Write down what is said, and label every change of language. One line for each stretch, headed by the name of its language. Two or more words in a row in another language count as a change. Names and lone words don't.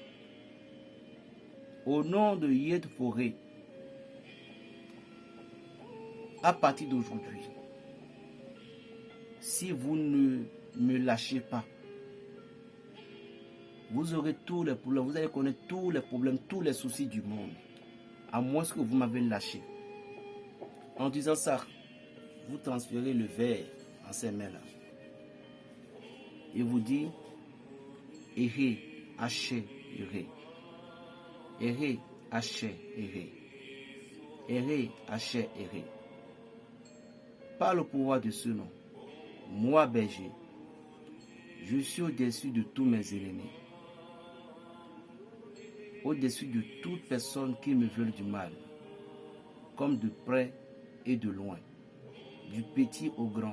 French: Au nom de Yed Forêt, à partir d'aujourd'hui, si vous ne me lâchez pas, vous aurez tous les problèmes, vous allez connaître tous les problèmes, tous les soucis du monde, à moins que vous m'avez lâché. En disant ça, vous transférez le verre en ces mains-là. Et vous dites, Eré, Haché, Eré. Eré, Haché, Eré. Eré, Haché, Eré. Par le pouvoir de ce nom, moi, berger, je suis au-dessus de tous mes ennemis. Au-dessus de toute personne qui me veut du mal, comme de près et de loin, du petit au grand.